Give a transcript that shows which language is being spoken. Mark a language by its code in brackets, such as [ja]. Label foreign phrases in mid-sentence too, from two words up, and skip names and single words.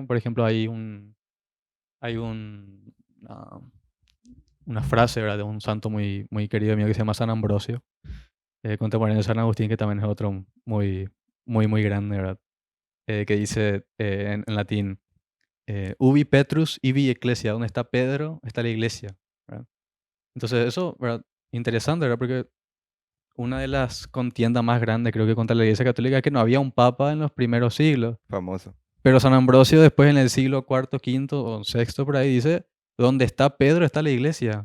[es] Por ejemplo, hay una frase, ¿verdad? De un santo muy, muy querido mío que se llama San Ambrosio, contemporáneo de San Agustín, que también es otro muy, muy, muy grande, ¿verdad? Que dice en latín, [la] ubi Petrus, ibi ecclesia, [es] donde está Pedro, está la iglesia, ¿verdad? Entonces eso, ¿verdad? Interesante, ¿verdad? Porque una de las contiendas más grandes, creo que contra la iglesia católica, es que no había un papa en los primeros siglos. Famoso. Pero San Ambrosio después en el siglo cuarto, quinto o sexto por ahí dice, donde está Pedro está la iglesia.